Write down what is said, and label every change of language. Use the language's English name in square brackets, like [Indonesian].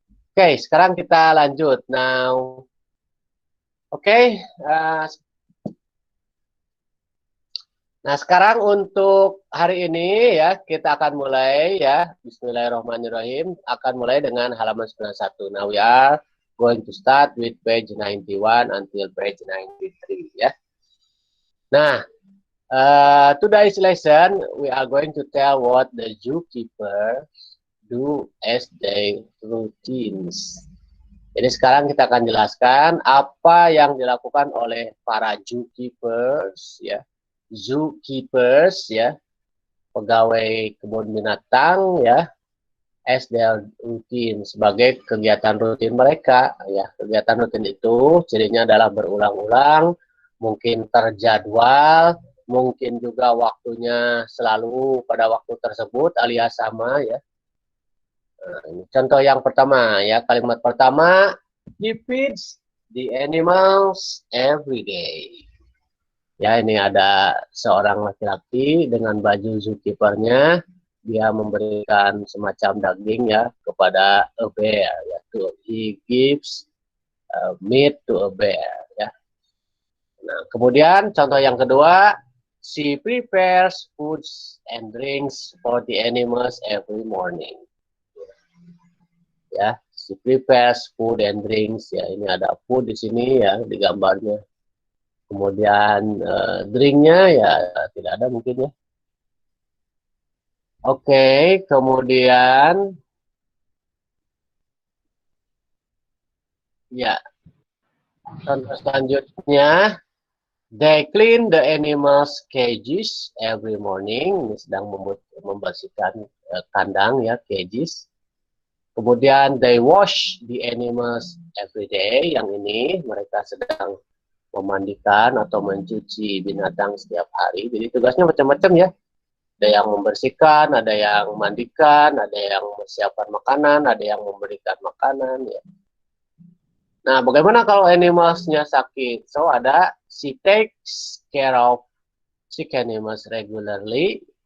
[Indonesian] Oke, sekarang kita lanjut. Now, oke. Nah, sekarang untuk hari ini ya, kita akan mulai ya. Bismillahirrahmanirrahim. Akan mulai dengan halaman 91. [English] Now we are going to start with page 91 until page 93 ya. Nah, today's lesson we are going to tell what the zookeeper do as their routines. [Indonesian] Jadi sekarang kita akan jelaskan apa yang dilakukan oleh para zookeepers ya. Zookeepers ya, pegawai kebun binatang ya, [English] as their routine, [Indonesian] sebagai kegiatan rutin mereka ya. Kegiatan rutin itu cirinya adalah berulang-ulang, mungkin terjadwal, mungkin juga waktunya selalu pada waktu tersebut alias sama ya. Nah, ini contoh yang pertama ya, kalimat pertama, [English] he feeds the animals every day. [Indonesian] Ya, ini ada seorang laki-laki dengan baju zookeepernya. Dia memberikan semacam daging ya kepada [English] a bear. Yaitu he gives meat to a bear. Ya. [Indonesian] Nah, kemudian contoh yang kedua, [English] she prepares foods and drinks for the animals every morning. Ya, she prepares food and drinks. [Indonesian] Ya, ini ada food di sini ya di gambarnya. Kemudian drinknya ya tidak ada mungkin ya. Oke, kemudian ya contoh selanjutnya, [English] they clean the animals cages every morning. [Indonesian] Ini sedang membersihkan kandang ya, cages. [English] Kemudian they wash the animals every day. [Indonesian] Yang ini mereka sedang memandikan atau mencuci binatang setiap hari. Jadi tugasnya macam-macam ya. Ada yang membersihkan, ada yang memandikan, ada yang mempersiapkan makanan, ada yang memberikan makanan ya. Nah, bagaimana kalau animalsnya sakit? [English] So, ada she takes care of sick animals regularly.